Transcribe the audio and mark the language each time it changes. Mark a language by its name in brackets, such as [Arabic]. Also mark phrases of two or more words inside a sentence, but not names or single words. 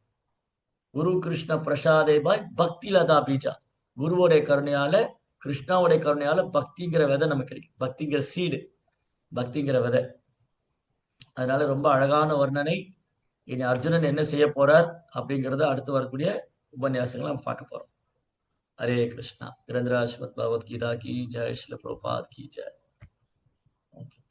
[Bangla] গুরু কৃষ্ণ প্রসাদেপায় ভক্তি লতা বীজ. [Tamil] குருவோடைய கருணையால, கிருஷ்ணாவுடைய கருணையால பக்திங்கிற விதை நமக்கு கிடைக்கும். பக்திங்கிற சீடு, பக்திங்கிற விதை. அதனால ரொம்ப அழகான வர்ணனை. இனி அர்ஜுனன் என்ன செய்ய போறார் அப்படிங்கிறத அடுத்து வரக்கூடிய உபன்யாசங்களை நம்ம பார்க்க போறோம். [Hindi] हरे कृष्णा। ग्रंथराज श्रीमद् भगवद गीता की जय, श्रील प्रभुपाद की जय।